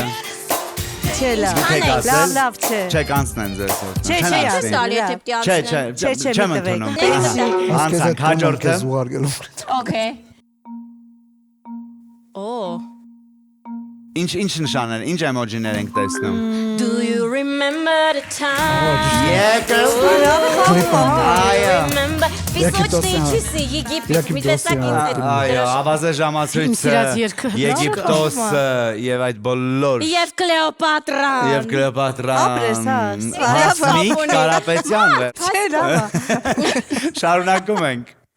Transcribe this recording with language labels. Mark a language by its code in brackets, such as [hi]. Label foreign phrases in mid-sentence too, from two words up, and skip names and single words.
[hy] Չէ, լավ։ Եք ասել։ Լավ, լավ, չէ։ Չեք անցնեն ձեզ։ Չէ, չէ, Չես տալի եթե պիտի Չէ, անցնեմ։ չէ, չեմ ընդունում։ Դե, Անցանք հաջորդը։ Զուգարկելու։ [en] Okay։ Oh։ [hy] Ինչ նշաններ, ինչ էմոջիներ ենք տեսնում։ [en] Do you remember the time? Yeah, girl. Այո։ [hy] Remember Վիսոչնիչիսի Եգիպտ մի տեսակ ինձ Այո, ավազե Իմ ժամացույցը, սիրած երգը։ Եգիպտոսը եւ այդ բոլոր Եվ Կլեոպատրան։ եւ Կլեոպատրան։ Ապրես, հա, Հասմիկ Կարապետյան։ Չէ, լավ։ Շարունակում ենք։